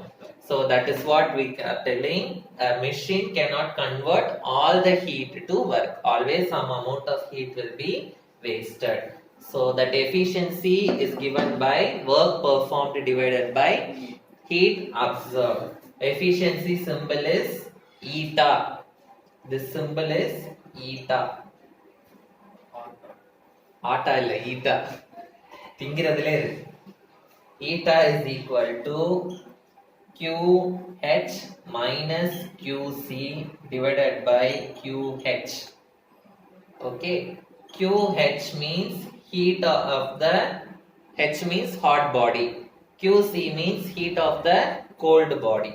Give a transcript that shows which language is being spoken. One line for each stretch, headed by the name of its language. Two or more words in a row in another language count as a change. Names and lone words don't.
English: So that is what we are telling. A machine cannot convert all the heat to work. Always some amount of heat will be wasted. So that efficiency is given by work performed divided by heat absorbed. Efficiency symbol is eta. This symbol is eta.
Tamil: அதா இல்ல
English: eta. Tingiradile iru. Eta is equal to QH minus QC divided by QH. Okay, QH means heat of the, H means hot body, QC means heat of the cold body.